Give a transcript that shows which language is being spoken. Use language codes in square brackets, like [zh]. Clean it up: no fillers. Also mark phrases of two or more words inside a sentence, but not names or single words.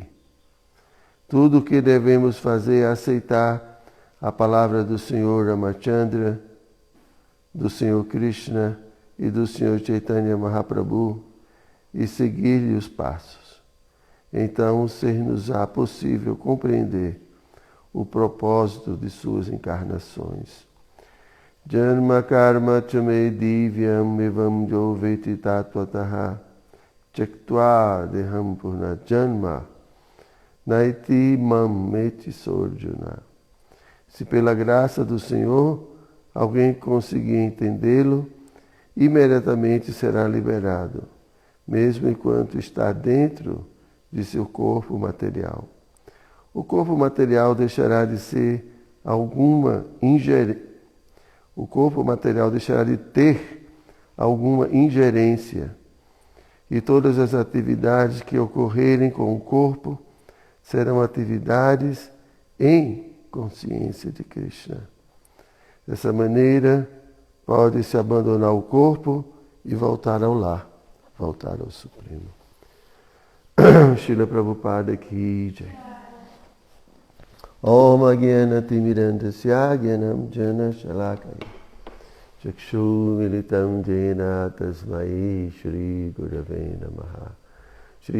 [pt] Tudo o que devemos fazer é aceitar a palavra do Senhor Ramachandra, do Senhor Krishna e do Senhor Chaitanya Mahaprabhu e seguir-lhe os passos. Então, ser-nos-á possível compreender o propósito de suas encarnações. [sa] जन्म कर्म च मे दिव्यम् एवं यो वेत्ति तत्त्वतः त्यक्त्वा देहं पुनर्जन्म नैति माम् एति सोऽर्जुन. [pt] Se pela graça do Senhor alguém conseguir entendê-lo, imediatamente será liberado, mesmo enquanto está dentro de seu corpo material. O corpo material deixará de ser alguma ingerência. o corpo material deixará de ter alguma ingerência e todas as atividades que ocorrerem com o corpo serão atividades em consciência de Krishna. Dessa maneira, pode-se abandonar o corpo e voltar ao lar, voltar ao Supremo. [hi] Srila Prabhupada की जय. [sa] ॐ अज्ञानतिमिरान्धस्य ज्ञानाञ्जनशलाकया चक्षुरुन्मीलितं येन तस्मै श्रीगुरवे नमः श्री